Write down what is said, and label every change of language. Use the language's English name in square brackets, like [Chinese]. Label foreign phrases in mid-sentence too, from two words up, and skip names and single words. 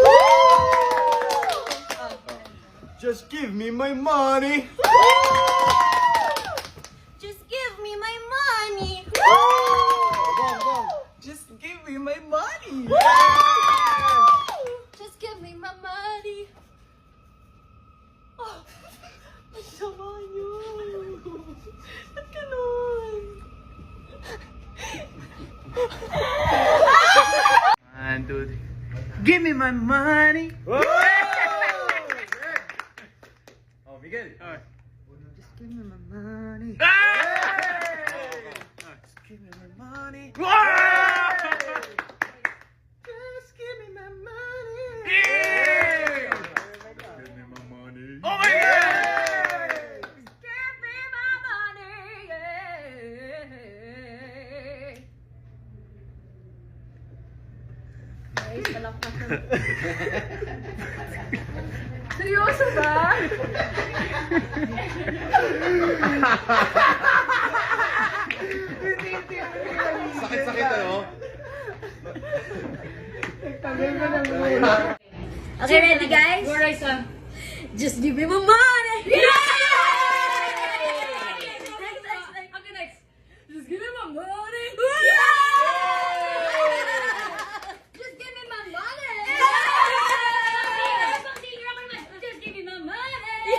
[English] Just give me my money! Just give me my money! Just give me my money! Just give me my money! [Filipino] Oh, ang sama niyo! Ba't ganun? [English] One, two, three. Give me my money! Oh, Miguel! Just give me my money! Just give me my money! Just give me my money! Give me my money! Oh my God! Give me my money! [Filipino] Guys, palakpak na. Seryoso ba? Sakit-sakit ano? [English] Okay, ready guys? Go, Raisa. Just give me my money! Okay, next. Just give me my money. Just give me my money! Just give me my money!